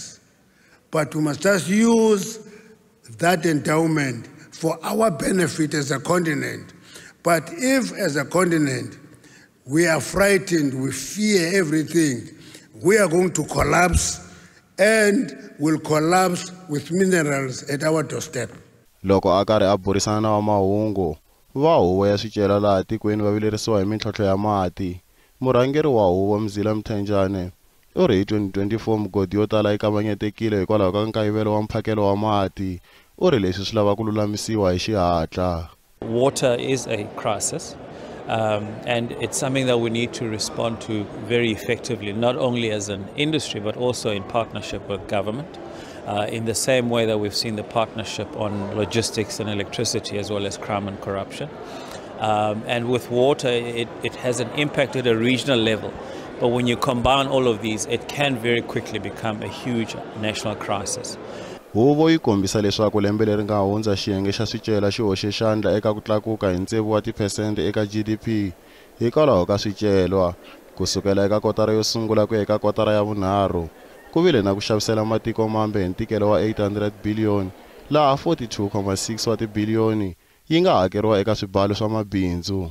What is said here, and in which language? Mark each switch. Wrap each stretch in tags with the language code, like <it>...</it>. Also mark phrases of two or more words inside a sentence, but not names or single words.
<en>But we must just use that endowment for our benefit as a continent. But if, as a continent, we are frightened, we fear everything, we are going to collapse, and will collapse with minerals at our doorstep.</en> <ts>Loko a karhi a burisana na wa Mahungu, va huvo ya swicelwa laha tikweni va vilerisiwa hi mintlhontlho ya mati. Murhangeri wa huvo Mzila Mthenjane u ri hi 2024 migodi yo tala yi kavanyetekile hikwalaho ka nkayivelo wa mphakelo wa mati. U ri leswi swi lava ku lulamisiwa hi xihatla.</ts> <en>Water is a crisis, and it's something that we need to respond to very effectively, not only as an industry but also in partnership with government, in the same way that we've seen the partnership on logistics and electricity as well as crime and corruption. And with water, it has an impact at a regional level. But when you combine all of these, it can very quickly become a huge national crisis.</en> <ts>Huvo yi kombisa leswaku lembe leri nga hundza xiyenge xa swicelwa xi hoxe xandla eka ku tlakuka hi ntsevu wa tiphesente eka GDP hikwalaho ka swicelwa. Kusukela eka kotara yo sungula ku ya eka kotara ya vunharhu, ku vile na ku xavisela matiko mambe hi ntikelo wa 800 billion laha 42.6 wa tibiliyoni yi nga hakeriwa eka swibalo swa mabindzu.</ts>